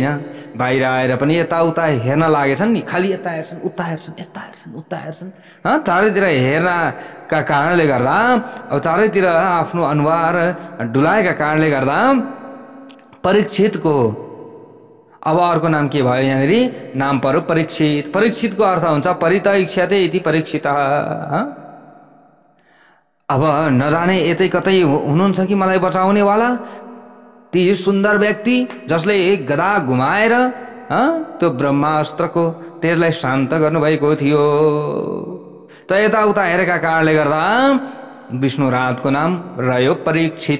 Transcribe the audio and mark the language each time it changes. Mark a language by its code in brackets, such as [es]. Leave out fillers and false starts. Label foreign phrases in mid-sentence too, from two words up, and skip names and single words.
[ne] बाहिर आएर पनि यताउता हेर्न लागेछन् नि, खालि यता हेर्छन् उता हेर्छन् यता हेर्छन् उता हेर्छन्। चारैतिर हेर्नका कारणले गर्दा, अब चारैतिर आफ्नो अनुहार डुलाएका कारणले गर्दा परीक्षितको अब अर्को नाम के भयो? यहाँनिर नाम पर्यो परीक्षित। परीक्षितको अर्थ हुन्छ [sa] परितैक्षते इति परीक्षितः। [ne] अब नजाने यतै कतै हुनुहुन्छ कि मलाई बचाउनेवाला ती सुन्दर व्यक्ति जसले एक गदा घुमाएर त्यो ब्रह्मास्त्रको तेजलाई शान्त गर्नुभएको थियो। त यताउता हेरेका कारणले गर्दा विष्णुरातको नाम रह्यो परीक्षित।